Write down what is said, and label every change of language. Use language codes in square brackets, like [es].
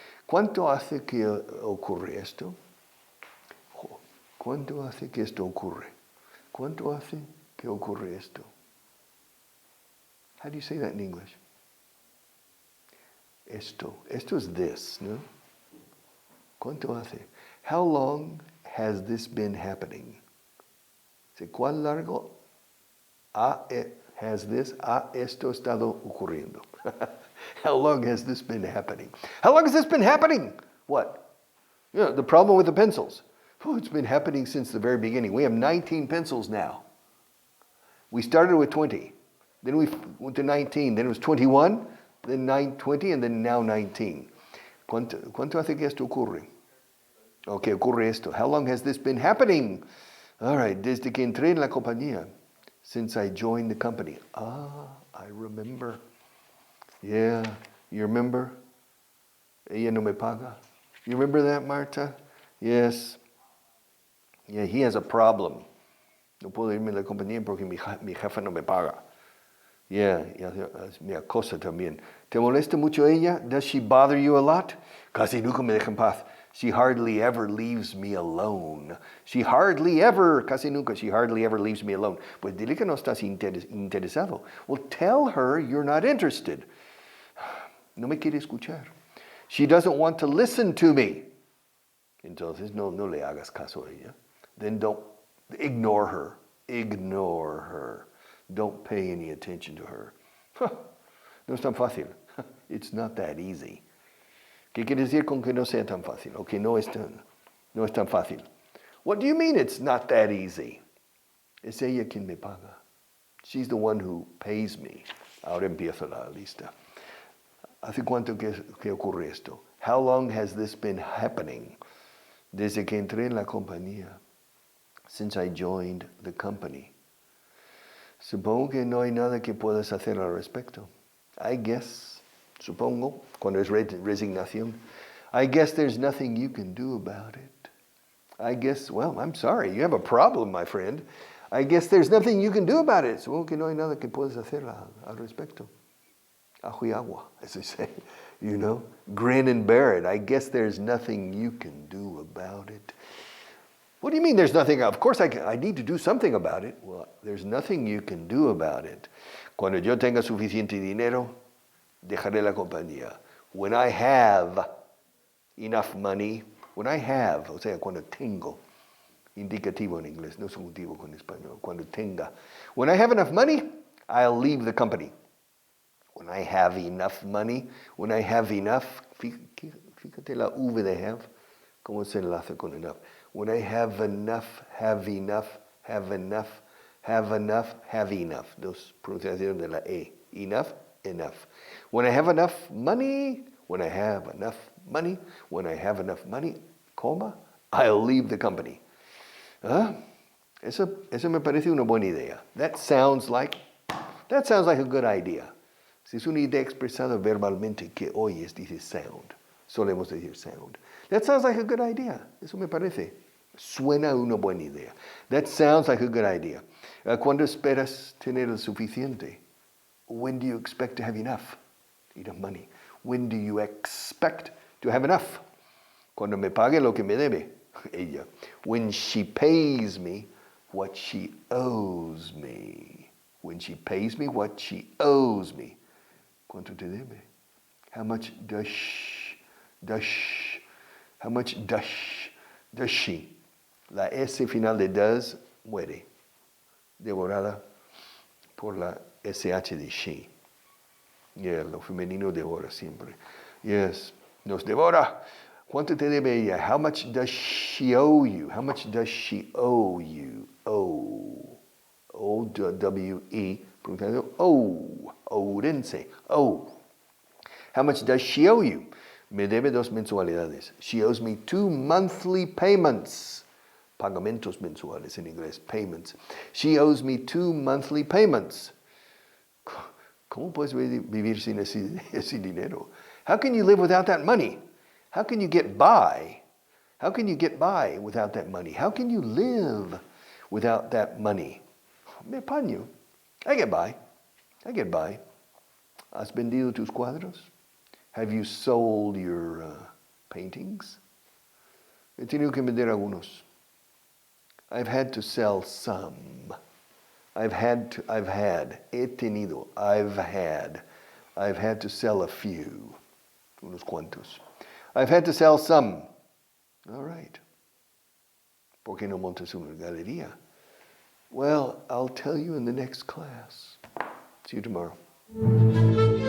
[es] ¿Cuánto hace que ocurre esto? ¿Cuánto hace que esto ocurre? ¿Cuánto hace que ocurre esto? [en] How do you say that in English? [es] Esto. Esto [en] is this, [es] no? ¿Cuánto hace? [en] How long has this been happening? [es] ¿Cuán largo [en] has this, [es] esto estado ocurriendo? [en] How long has this been happening? How long has this been happening? What? You know, the problem with the pencils. Oh, it's been happening since the very beginning. We have 19 pencils now. We started with 20. Then we went to 19. Then it was 21. Then 20, and then now 19. [es] ¿Cuánto hace que esto ocurre? Okay, ocurre esto. [en] How long has this been happening? All right, [es] desde que entré en la compañía, [en] since I joined the company. I remember. Yeah, you remember? [es] Ella no me paga. [en] You remember that, Marta? Yes. Yeah, he has a problem. [es] No puedo irme a la compañía porque mi jefa no me paga. Yeah, me acosa también. ¿Te molesta mucho ella? [en] Does she bother you a lot? [es] Casi nunca me deja en paz. [en] She hardly ever leaves me alone. She hardly ever leaves me alone. [es] Pues dile que no estás interesado. [en] Well, tell her you're not interested. [es] No me quiere escuchar. [en] She doesn't want to listen to me. [es] Entonces no le hagas caso a ella. [en] Then don't ignore her. Ignore her. Don't pay any attention to her. [es] No es tan fácil. [en] It's not that easy. [es] ¿Qué quiere decir con que no sea tan fácil? O que no es tan fácil. [en] What do you mean it's not that easy? [es] Es ella quien me paga. [en] She's the one who pays me. [es] Ahora empiezo la lista. ¿Hace cuánto que ocurre esto? [en] How long has this been happening? [es] Desde que entré en la compañía. [en] Since I joined the company. [es] Supongo que no hay nada que puedas hacer al respecto. [en] I guess, [es] supongo, cuando es resignación. [en] I guess there's nothing you can do about it. I guess, well, I'm sorry, you have a problem, my friend. I guess there's nothing you can do about it. [es] Supongo que no hay nada que puedas hacer al respecto. Ajo y agua, [en] as they say. You know, grin and bear it. I guess there's nothing you can do about it. What do you mean there's nothing? Of course I need to do something about it. Well, there's nothing you can do about it. [es] Cuando yo tenga suficiente dinero, dejaré la compañía. [en] When I have enough money, when I have, [es] o sea, cuando tengo, indicativo en inglés, no subjuntivo con español, cuando tenga. [en] When I have enough money, I'll leave the company. When I have enough money, when I have enough, [es] fíjate la V de have, cómo se enlaza con enough. [en] When I have enough, have enough, have enough, have enough, have enough. [es] Dos pronunciaciones de la E. [en] Enough, enough. When I have enough money, when I have enough money, when I have enough money, coma, I'll leave the company. [es] Eso me parece una buena idea. [en] That sounds like a good idea. [es] Si es una idea expresada verbalmente que oyes, dices sound. Solemos decir sound. That sounds like a good idea. Eso me parece. Suena una buena idea. [en] That sounds like a good idea. [es] ¿Cuándo esperas tener el suficiente? [en] When do you expect to have enough? Enough money. When do you expect to have enough? [es] Cuando me pague lo que me debe. Ella. [en] When she pays me what she owes me. When she pays me what she owes me. [es] ¿Cuánto te debe? [en] How much does she? [es] La S final de does muere, devorada por la SH de she. Yeah, lo femenino devora siempre. Yes, nos devora. ¿Cuánto te debe ella? [en] How much does she owe you? How much does she owe you? Owe. O-W-E. Oh. Ourense. Oh. How much does she owe you? [es] Me debe 2 mensualidades. [en] She owes me 2 monthly payments. [es] Pagamentos mensuales en inglés. [en] Payments. She owes me 2 monthly payments. [es] ¿Cómo puedes vivir sin ese dinero? [en] How can you live without that money? How can you get by? How can you get by without that money? How can you live without that money? [es] Me apaño. [en] I get by. I get by. [es] ¿Has vendido tus cuadros? [en] Have you sold your paintings? [es] He tenido que vender algunos. [en] I've had to sell some. I've had. [es] He tenido. [en] I've had to sell a few. [es] Unos cuantos. [en] I've had to sell some. All right. [es] ¿Por qué no montas una galería? [en] Well, I'll tell you in the next class. See you tomorrow.